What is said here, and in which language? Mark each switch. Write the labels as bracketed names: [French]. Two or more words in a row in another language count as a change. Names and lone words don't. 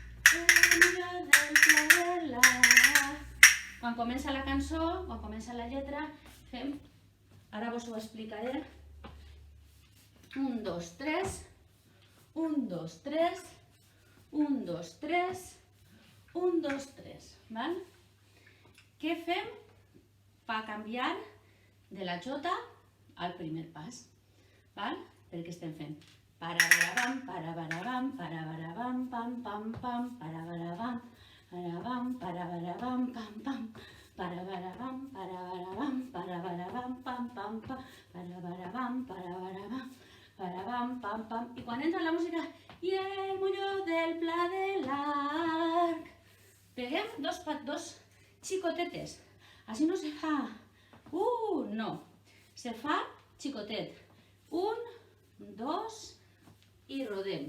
[Catalan] Quan comença la cançó, quan comença la lletra, fem, ara vos ho explicaré, 1, 2, 3, 1, 2, 3, 1, 2, 3, 1, 2, 3. Què fem per canviar de la jota al primer pas? Perquè estem fent parabarabam, parabarabam, parabarabam, pam, pam, pam, parabarabam, parabarabam, parabarabam, pam, pam, parabarabam, parabarabam, parabarabam, pam, pam, pam, parabarabam, parabarabam, parabam, pam, pam. I quan entra la música, i el molló del Pla de l'Arc, peguem dos xicotetes. Així no se fa, no, se fa xicotet. 1, 2 i rodem.